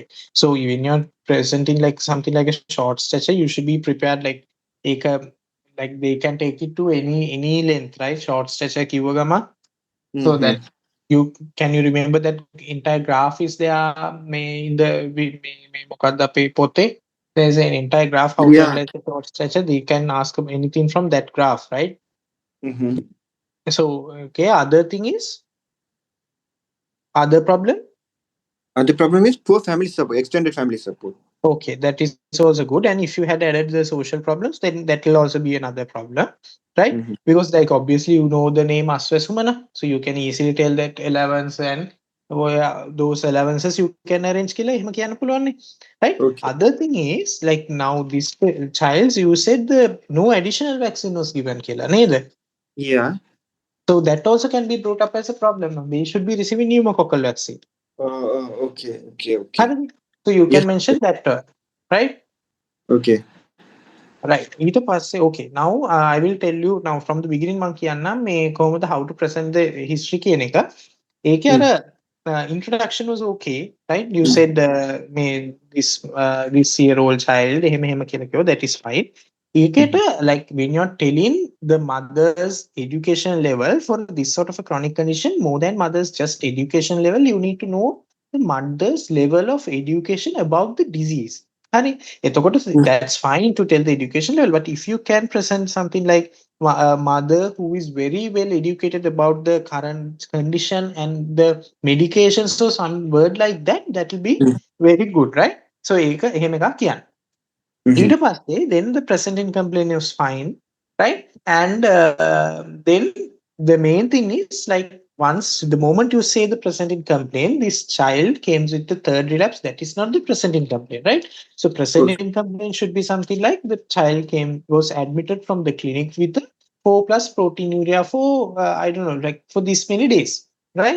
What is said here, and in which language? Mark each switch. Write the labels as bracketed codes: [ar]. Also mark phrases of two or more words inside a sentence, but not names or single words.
[en] So when you're presenting like something like a short stature, you should be prepared like they can take it to any length, right? Short stature kiwagama. So Mm-hmm. that you can you remember that entire graph is there in the [si] මොකක්ද අපේ පොතේ? [en] There's an entire graph how to Yeah. analyze the short stature. They can ask anything from that graph, right? Mm-hmm. So okay, other thing is other problem. The problem is poor family support, extended family support. Okay, that is also good. And if you had added the social problems, then that will also be another problem, right? Mm-hmm. Because like obviously you know the name Aswesumana, so you can easily tell that allowance and those allowances you can arrange [si] කියලා එහෙම කියන්න පුළුවන් නේ, [en] right? Okay. Other thing is like now this child you said the no additional vaccine was given [si] කියලා නේද? [en] Yeah. So that also can be brought up as a problem. They should be receiving pneumococcal vaccine. Okay. Okay. Okay. හරිද? So you Yes. can mention that, right? Okay. Right. [si] ඊට පස්සේ [en] okay. Now I will tell you now from the beginning [si] මම කියන්නම් මේ කොහොමද [en] how to present the history [si] කියන එක. ඒකේ අර Mm. [en] introduction was okay, right? You said මේ this year old child [si] එහෙම එහෙම කියලා කිව්වා, [en] that is fine. ඒකේට Mm-hmm. like when you're telling the mother's education level for this sort of a chronic condition, more than mother's just education level, you need to know the mother's level of education about the disease. [si] හරි. [en] එතකොට that's fine to tell the education level, but if you can present something like a mother who is very well educated about the current condition and the medications, so some word like that, that will be very good, right? [si] So ඒක එහෙම එකක් කියන්න. Mm-hmm. ඊට පස්සේ [en] then the presenting complaint is fine. right? And then the main thing is like once the moment you say the presenting complaint, this child came with the third relapse. That is not the presenting complaint, right? So Okay. presenting complaint should be something like the child was admitted from the clinic with a 4+ proteinuria for I don't know, like for this many days, right?